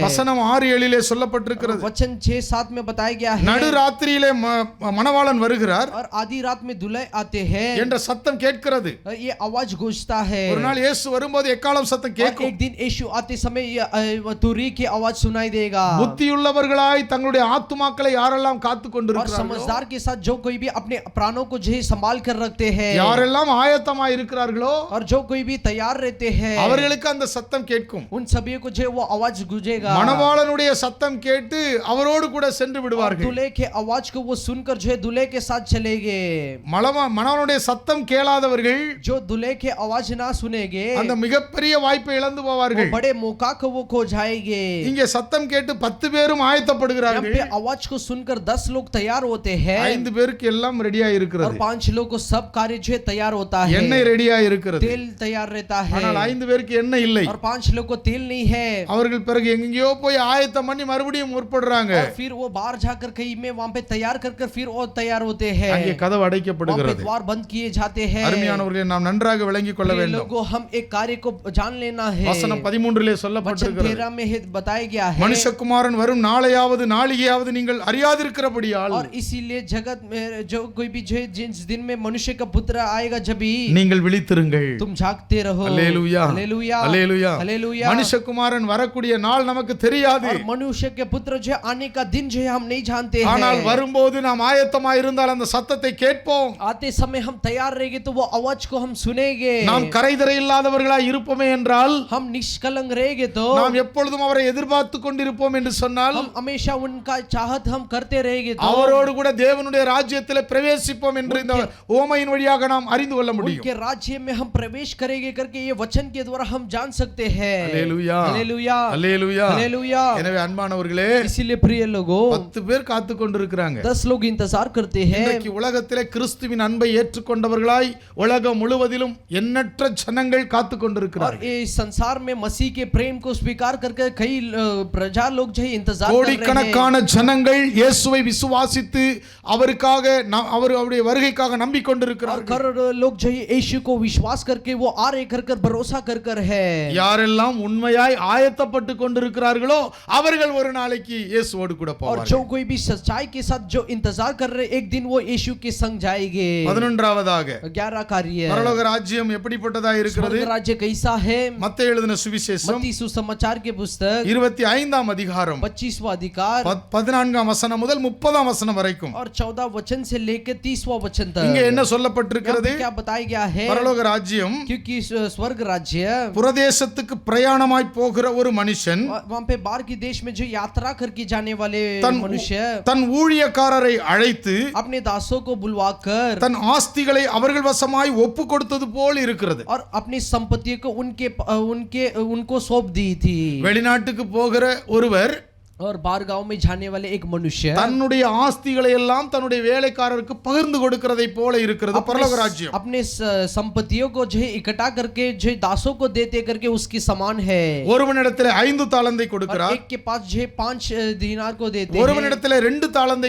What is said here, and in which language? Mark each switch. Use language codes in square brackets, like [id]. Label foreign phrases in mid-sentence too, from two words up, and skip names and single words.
[ta] வசனம் 6-7 சொல்லப்பட்டிருக்கிறது, [hi] वचन 6-7 में बताया गया है [ta] நடுராத்திரியிலே மணவாளன் வருகிறார் [hi] और आधी रात में दूल्हे आते हैं [ta] என்ற சத்தம் கேட்கிறது. [hi] ये आवाज गूंजता है [ta] ஒரு நாள் இயேசு வரும்போது எக்காலம் சத்தம் [hi] और [ta] கேட்கும். [hi] एक दिन यीशु आते समय ये तुरी की आवाज सुनाई देगा [ta] புத்தியுள்ளவர்களாய் தங்களுடைய ஆத்துமாக்களை யாரெல்லாம் காத்து [hi] और [ta] கொண்டிருக்கிறார்களோ, [hi] समझदार के साथ जो कोई भी अपने प्राणों को जो है संभाल कर रखते हैं [ta] யாரெல்லாம் ஆயத்தமாய் இருக்கிறார்களோ [hi] और जो कोई भी तैयार रहते हैं [ta] அவர்களுக்கு அந்த சத்தம் கேட்கும். [hi] उन सभी को जो है वो आवाज गूंजेगा [ta] மணவாளனுடைய சத்தம் கேட்டு அவரோடு கூட சென்று [hi] और [ta] விடுவார்கள். [hi] दूल्हे के आवाज को वो सुनकर जो है दूल्हे के साथ चलेंगे [ta] மணவாளனுடைய சத்தம் கேளாதவர்கள் [hi] जो दूल्हे के आवाज ना सुनेंगे [ta] அந்த மிகப்பெரிய வாய்ப்பை இழந்து [hi] वो [ta] போவார்கள். [hi] बड़े मौका को वो खो जाएंगे [ta] இங்கே சத்தம் கேட்டு 10 பேரும் [hi] यहाँ [ta] ஆயத்தப்படுகிறார்கள். [hi] पे आवाज को सुनकर 10 लोग तैयार होते हैं [ta] 5 பேருக்கு எல்லாம் ரெடியா [hi] और [ta] இருக்கிறது, [hi] 5 लोग को सब कार्य जो है तैयार होता है [ta] எண்ணெய் ரெடியா இருக்கிறது. [hi] तेल तैयार रहता है [ta] ஆனால் 5 பேருக்கு எண்ணெய் இல்லை. [hi] और 5 लोग को तेल नहीं है [ta] அவர்கள் பிறகு எங்கேயோ போய் ஆயத்தம் பண்ணி மறுபடியும் முற்படுறாங்க. [hi] और फिर वो बाहर जाकर कहीं में वहां पे तैयार कर फिर वो तैयार होते हैं [ta] அங்கே கதவு [hi] वहां पे [ta] அடைக்கப்படுகிறது. [hi] द्वार बंद किए जाते हैं [ta] அருமையானவர்களே, நாம் நன்றாக விளங்கிக் கொள்ள [hi] प्रिय [ta] வேண்டும். [hi] लोगों हम एक कार्य को जान लेना है [ta] வசனம் 13 [hi] वचन [ta] சொல்லப்பட்டிருக்கிறது, [hi] 13 में बताया गया है [ta] மனுஷகுமாரன் வரும் நாளையாவது நாளிகையாவது நீங்கள் அறியாதிருக்கிறபடியால் [hi] और इसीलिए जगत में जो कोई भी जो जिस दिन में मनुष्य का पुत्र आएगा जब भी [ta] நீங்கள் விழித்திருங்கள். [hi] तुम जागते रहो [ta] அல்லேலூயா [hi] हालेलूया [ta] அல்லேலூயா. [hi] हालेलूया [ta] மனுஷகுமாரன் வரக்கூடிய நாள் நமக்கு தெரியாது, [hi] और मनुष्य के पुत्र जो है आने का दिन जो है हम नहीं जानते [ta] ஆனால் [hi] हैं [ta] வரும்போது நாம் ஆயத்தமாய் இருந்தால் அந்த சத்தத்தை கேட்போம். [hi] आते समय हम तैयार रहेंगे तो वो आवाज को हम सुनेंगे [ta] நாம் கரைதரை இல்லாதவர்களாய் இருப்போமே என்றால், [hi] हम निष्कलंक रहेंगे तो [ta] நாம் எப்பொழுதும் அவரை எதிர்பார்த்து கொண்டிருப்போம் என்று சொன்னால், [hi] हम हमेशा उनका चाहत हम करते रहेंगे तो [ta] அவரோடு கூட தேவனுடைய ராஜ்யத்தில் பிரவேசிப்போம் என்று இந்த உவமையின் வழியாக நாம் அறிந்து கொள்ள முடியும். [hi] उनके राज्य में हम प्रवेश करेंगे करके ये वचन के द्वारा हम जान सकते हैं [ta] அல்லேலூயா [hi] हालेलूया [ta] அல்லேலூயா. [hi] हालेलूया [ta] எனவே அன்பானவர்களே, [hi] इसीलिए प्रिय लोगों [ta] 10 பேர் காத்து கொண்டிருக்கிறாங்க. [hi] 10 लोग इंतजार करते हैं [ta] இன்றைக்கு உலகத்திலே கிறிஸ்துவின் அன்பை ஏற்றுக்கொண்டவர்களாய் உலகம் முழுவதிலும் எண்ணற்ற ஜனங்கள் காத்து [hi] और [ta] கொண்டிருக்கிறார்கள். [hi] इस संसार में मसीह के प्रेम को स्वीकार करके कई प्रजा लोग जो है इंतजार कर रहे हैं [ta] கோடிக்கணக்கான ஜனங்கள் இயேசுவை விசுவாசித்து அவருக்காக அவருடைய வருகைக்காக [hi] और [ta] நம்பிக்கொண்டிருக்கிறார்கள். [hi] करोड़ों लोग जो है यीशु को विश्वास करके वो आ रहे कर भरोसा कर है [ta] யாரெல்லாம் உண்மையாய் ஆயத்தப்பட்டு கொண்டிருக்கிறார்களோ அவர்கள் ஒரு நாளைக்கு இயேசுவோடு கூட [hi] और [ta] போவார்கள். [hi] जो कोई भी सच्चाई के साथ जो इंतजार कर रहे एक दिन वो यीशु के संग जाएंगे. [ta] 11வது [hi] 11 कार्य [ta] பரலோக ராஜ்யம் எப்படிப்பட்டதா இருக்கிறது? [hi] स्वर्ग राज्य कैसा है? [ta] மத்தேயு எழுதின சுவிசேஷம் [hi] मत्ती सुसमाचार के पुस्तक [ta] 25ஆம் அதிகாரம் [hi] 25वां अधिकार [ta] 14ஆம் வசனம் வசனம் முதல் 30ஆம் வசனம் வரைக்கும் [hi] और 14 वचन से लेकर 30वां वचन [ta] இங்க [hi] तक [ta] என்ன சொல்லப்பட்டிருக்கிறது? [hi] क्या बताया गया है? [ta] பரலோக ராஜ்யம் [hi] क्योंकि स्वर्ग राज्य [ta] புரதேசத்துக்கு பிரயாணமாய் போகிற ஒரு மனுஷன் [hi] वहाँ पे बाहर के देश में जो यात्रा करके जाने वाले मनुष्य [ta] தன் ஊழியக்காரரை அழைத்து [hi] अपने दासों को बुलवाकर [ta] தன் ஆஸ்திகளை அவர்கள் வசமாய் ஒப்பு கொடுத்தது போல் இருக்கிறது. [hi] और अपनी संपत्ति को उनको सौंप दी थी. [ta] வெளிநாட்டுக்கு போகிற ஒருவர் [hi] और बाहर गांव में जाने वाले एक मनुष्य [ta] தன்னுடைய ஆஸ்திகளை எல்லாம் தன்னுடைய வேலைக்காரருக்கு பகிர்ந்து கொடுக்கிறதை போல இருக்கிறது பரலோக ராஜ்யம். [hi] अपने संपत्तियों को जो इकट्ठा करके जो दासों को देते करके उसकी समान है. [ta] ஒருவனிடத்தில் 5 தாலந்தை கொடுக்கிறார், [hi] एक के पास जो 5 दिनार को देते हैं, [ta] ஒருவனிடத்தில் 2 தாலந்தை